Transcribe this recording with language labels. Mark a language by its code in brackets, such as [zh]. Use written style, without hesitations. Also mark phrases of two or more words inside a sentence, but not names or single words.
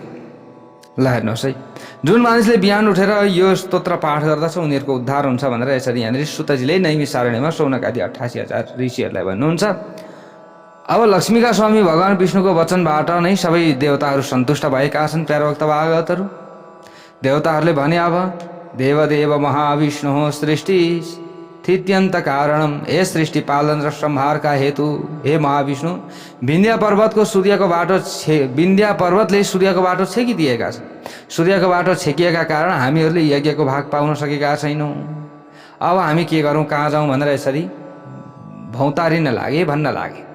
[ne] ल हेर्नुहोस् है, जुन मानिसले बिहान उठेर यो स्तोत्र पाठ गर्दछ उनीहरूको उद्धार हुन्छ भनेर यसरी यहाँनिर सुतजीले नैमिषारण्यमा शौनकादि 88,000 ऋषिहरूलाई भन्नुहुन्छ। अब लक्ष्मीका स्वामी भगवान विष्णुको वचनबाट नै सबै देवताहरू सन्तुष्ट भएका छन्। प्यारो भक्त भागवतहरू, देवताहरूले भने, अब [sa] देवदेव महाविष्णु सृष्टि स्थित्यन्त कारणम, [ne] हे सृष्टि पालन र संहारका हेतु हे महाविष्णु, विन्ध्या पर्वतले सूर्यको बाटो छेकिदिएका छन्। सूर्यको बाटो छेकिएका कारण हामीहरूले यज्ञको भाग पाउन सकेका छैनौँ। अब हामी के गरौँ, कहाँ जाउँ भनेर यसरी भौतारिन लागे, भन्न लागे।